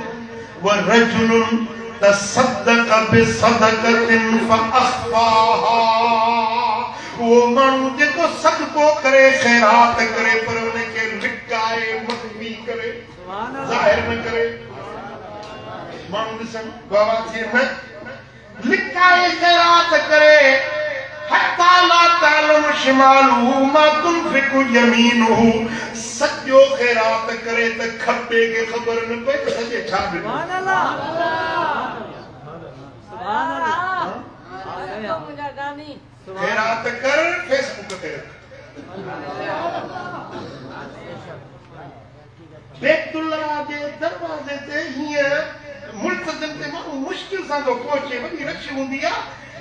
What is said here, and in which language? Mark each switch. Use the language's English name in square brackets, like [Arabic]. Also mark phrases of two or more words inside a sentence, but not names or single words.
[Arabic] ورجل تصدق بصدقة فأخفاها, [Sindhi] वो माण्हू जेको सदको करे, ख़ैरात करे पर उनखे लिकाए मख़फ़ी करे, ज़ाहिर न करे। माण्हू ॾिसनि बाबा थिए न लिकाए ख़ैरात करे। [Arabic] حتى لا تعلم شماله ما تنفق يمينه, [Sindhi] सॼो ख़ैरात करे त खॿे खे ख़बर न पए त सॼे छा ॾिनो। ख़ैरात कर फेसबुक ते रख। बैतुल्लाह जे दरवाज़े ते हीअं मुल्तज़िम ते माण्हू मुश्किल सां थो पहुचे, वॾी रश हूंदी आहे।